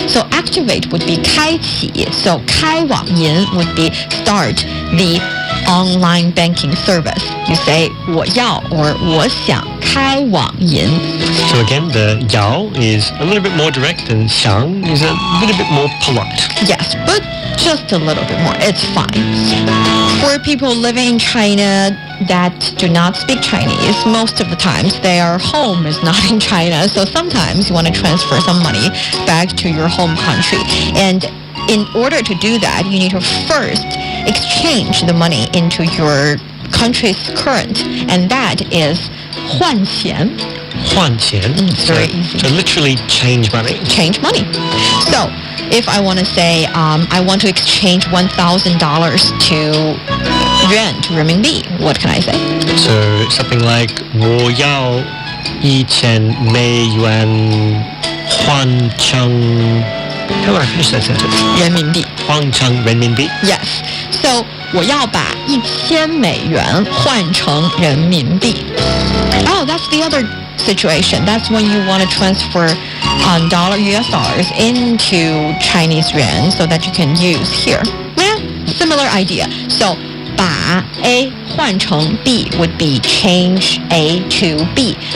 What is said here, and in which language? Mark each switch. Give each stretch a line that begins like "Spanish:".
English: So activate would be 开启. So 开网银 would be start the online banking service. You say 我要 or
Chinese: 我想开网银.
English: So again, the yao is a little bit more direct and xiang is a little bit more polite. Yes, but just a little bit more. It's fine. For people living in China that do not speak Chinese, most of the times their home is not in China. So sometimes you want to transfer some money back to your home country. And in order to do that, you need to first exchange the money into your country's current. And that is 换钱.
Chinese: 换钱.
English: It's very easy. So literally change money. Change money. So if I want to say I want to exchange $1,000 to yuan, to renminbi, what can I say? So something like
Chinese: 我要1000美元换成
English: How do I finish that sentence?
Chinese: 人民币. 换成人民币.
English: Yes.
Chinese: So 我要把1000美元换成人民币.
English: Oh, that's the other situation. That's when you want to transfer US dollars into Chinese yuan so that you can use here. Yeah, similar idea. So
Chinese: 把 A 换成 B
English: would be change A to B.